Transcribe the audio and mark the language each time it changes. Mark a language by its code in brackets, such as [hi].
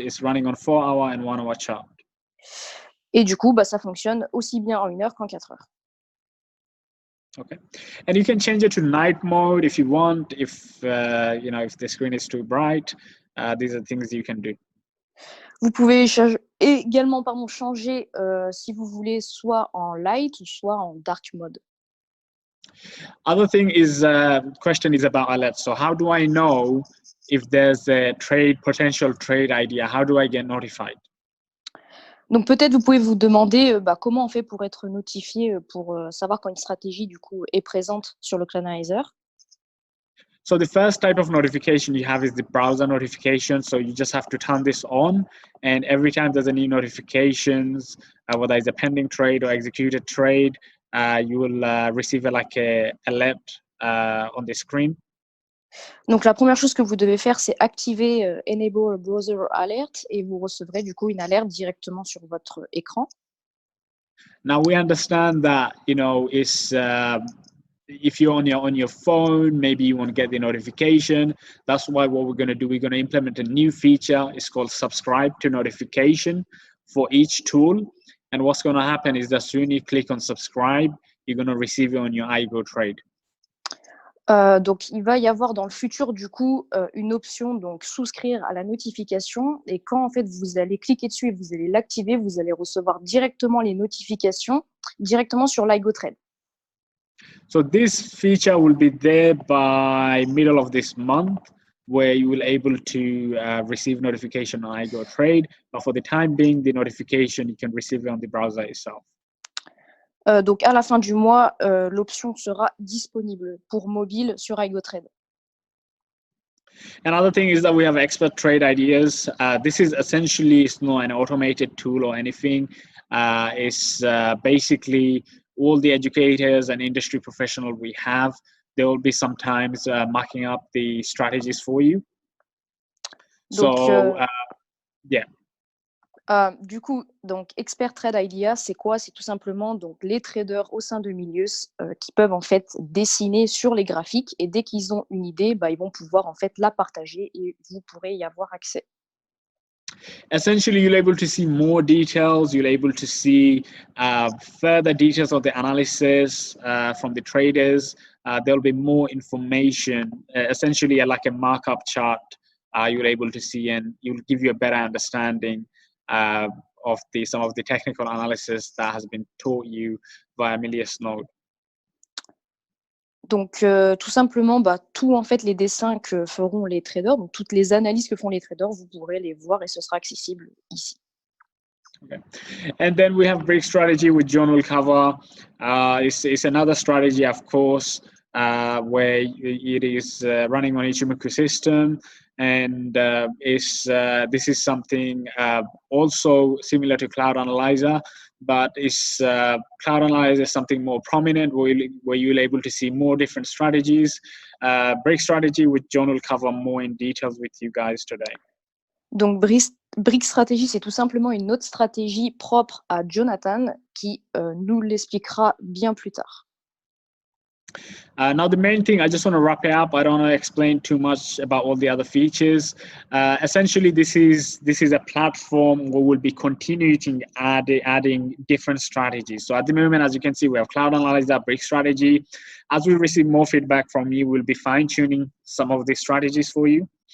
[en] It's running on 4-hour and 1-hour chart. [fr] Et du coup, ça fonctionne aussi bien en 1 heure qu'en 4 heures. [en] Okay, and you can change it to night mode if you want. If if the screen is too bright, these are things you can do. [fr] Vous pouvez également changer si vous voulez soit en light ou soit en dark mode. [en] Other thing is question is about alerts. So how do I know if there's a potential trade idea? How do I get notified? [fr] Donc peut-être vous pouvez vous demander comment on fait pour être notifié pour savoir quand une stratégie du coup est présente sur le Cloud Analyzer. [en] So the first type of notification you have is the browser notification. So you just have to turn this on, and every time there's any notifications, whether it's a pending trade or executed trade, you will receive like a alert on the screen. [fr] Donc la première chose que vous devez faire, c'est activer Enable Browser Alert et vous recevrez du coup une alerte directement sur votre écran. [en] Now we understand that, you know, it's if you're on your phone, maybe you want to get the notification. That's why what we're going to do, we're going to implement a new feature. It's called subscribe to notification for each tool. And what's going to happen is that soon you click on subscribe, you're going to receive it on your iGo trade. [fr] Donc, il va y avoir dans le futur, du coup, une option, donc souscrire à la notification. Et quand, en fait, vous allez cliquer dessus et vous allez l'activer, vous allez recevoir directement les notifications directement sur l'iGoTrade. [en] So this feature will be there by middle of this month, where you will able to receive notification on iGo Trade. But for the time being, the notification, you can receive it on the browser itself. [fr] Donc, à la fin du mois, l'option sera disponible pour mobile sur iGoTrade. [en] Another thing is that we have expert trade ideas. This is essentially, it's not an automated tool or anything. It's basically all the educators and industry professionals we have. There will be sometimes marking up the strategies for you. [fr] Donc, [en] So, yeah. [fr] Du coup, donc Expert Trade Idea, c'est quoi? C'est tout simplement donc les traders au sein de Milius qui peuvent en fait dessiner sur les graphiques et dès qu'ils ont une idée, bah, ils vont pouvoir en fait la partager et vous pourrez y avoir accès. [en] Essentially, you're able to see more details. You're able to see further details of the analysis from the traders. There'll be more information, essentially like a markup chart you're able to see, and you'll give you a better understanding of some of the technical analysis that has been taught you via Milius Node. [fr] Donc, tout simplement, bah, tous en fait les dessins que feront les traders, donc toutes les analyses que font les traders, vous pourrez les voir et ce sera accessible ici. [en] Okay. And then we have break strategy with John will cover. It's another strategy, of course, where it is running on Ichimoku system. And this is something also similar to Cloud Analyzer, but Cloud Analyzer is something more prominent where you're able to see more different strategies. Break strategy, which John will cover more in details with you guys today. [fr] Donc, Brick Strategy, c'est tout simplement une autre stratégie propre à Jonathan qui nous l'expliquera bien plus tard. [en] Now, the main thing, I just want to wrap it up. I don't want to explain too much about all the other features. Essentially, this is a platform where we'll be continuing adding different strategies. So at the moment, as you can see, we have Cloud Analyzer, Break Strategy. As we receive more feedback from you, we'll be fine-tuning some of these strategies for you.